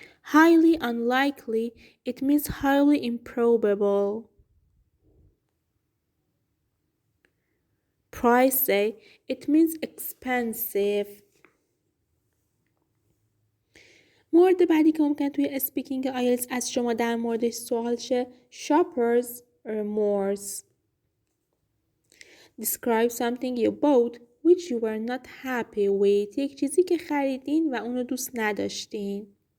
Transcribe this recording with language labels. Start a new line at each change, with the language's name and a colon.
English: Highly unlikely, it means highly improbable. Pricey, it means expensive.
Persian: مورد بعدی که ممکن توی اسپیکینگ آیلتس از شما در موردش سوال شه shoppers remorse.
English: Describe something you bought which you were not happy with.
Persian: یک چیزی که خریدین و اونو دوست نداشتین.